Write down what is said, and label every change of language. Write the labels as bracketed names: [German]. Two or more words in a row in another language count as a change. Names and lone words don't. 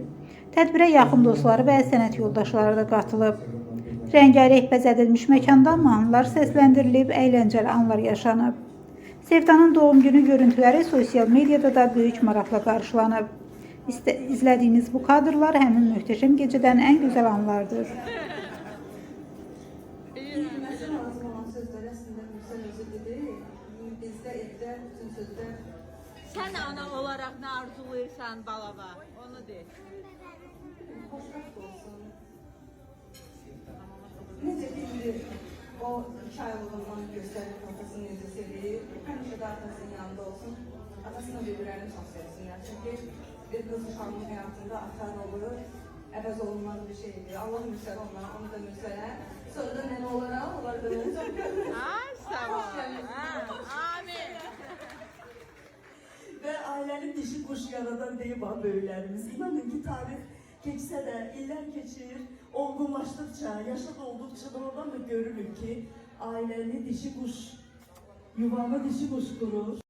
[Azerbaijani] Tədbirə yaxın dostları və sənət yoldaşları da qatılıb. Rəngarəng bəzədilmiş məkanda mahnılar səsləndirilib, əyləncəli anlar yaşanıb. Sevdanın doğum günü görüntüləri sosial mediada da böyük maraqla qarşılanıb. İzlədiyiniz bu kadrlar həmin möhtəşəm gecədən ən gözəl anlardır. [Turkish] Sen ana olarak ne arzuluysan balava, onu de. [Azerbaijani] Necə bilir, o 2 aylıq olan göstərib atasını necə sevir, həmişə də atasının yanında olsun, atasına birbirlərini çox sevsinlər. Çünki bir qız uşağının həyatında ata rolu əvəz olunmaz bir şeydir. Allah Mürsəl onlara, onu da Mürsələ. Sonra da nənə olaraq, onlar da onu çox görür. Ay sağ ol. Amin. [Turkish] Ve ailenin dişi kuş yaradan deyip böyüklerimiz. İnanın ki tarih geçse de, iller geçir, olgunlaştıkça, yaşa doldukça da oradan da görürük ki ailenin dişi kuş, yuvanı dişi kuş kurur.